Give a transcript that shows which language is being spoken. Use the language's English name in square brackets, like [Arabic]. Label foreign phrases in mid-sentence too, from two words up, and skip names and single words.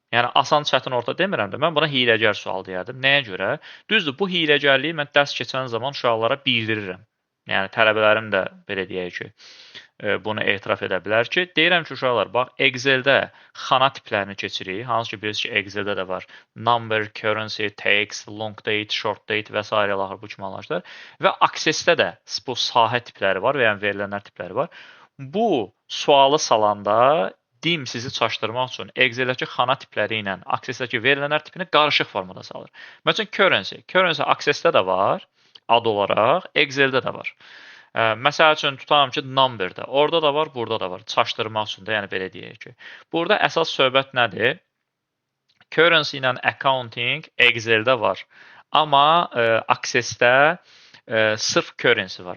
[Azerbaijani] Yəni asan, çətin, orta demirəm də, mən buna hiyləgər sual deyərdim. Nəyə görə? Düzdür, bu hiyləgərliyi mən dərs keçən zaman uşaqlara bildirirəm. Yəni tələbələrim də belə deyək ki, bunu etiraf edə bilər ki, deyirəm ki, uşaqlar, bax, Excel-də xana tiplərini keçirik. Hansı ki, bilirsiniz ki, Excel-də də var. [English] Number, currency, text, long date, short date və s. [Azerbaijani] bu kimi anlayışlar. Və Access-də də bu sahə tipləri var və yəni verilənlər tipləri var. Bu sualı salanda dim sizi çaşdırmaq üçün Excel-dəki xana tipləri ilə Access-dəki verilənlər tipini qarışıq formada salır. Məsələn, currency. Currency Access-də də var, ad olaraq, Excel-də də var. Məsəl üçün, tutalım ki, number-da. Orada da var, burada da var. Çaşdırmaq üçün də, yəni belə deyək ki. Burada əsas söhbət nədir? Currency ilə accounting Excel-də var. Amma Access-də sırf currency var.